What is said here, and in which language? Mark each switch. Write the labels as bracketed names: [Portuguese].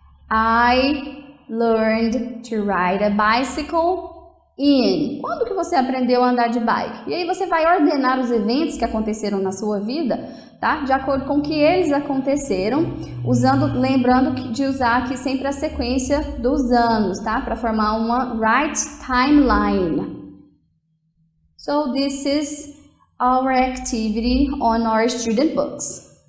[English] I learned to ride a bicycle in. [Portuguese] Quando que você aprendeu a andar de bike? E aí você vai ordenar os eventos que aconteceram na sua vida, tá? De acordo com que eles aconteceram, lembrando de usar aqui sempre a sequência dos anos, tá? Para formar uma [English] right timeline. So this is our activity on our student books.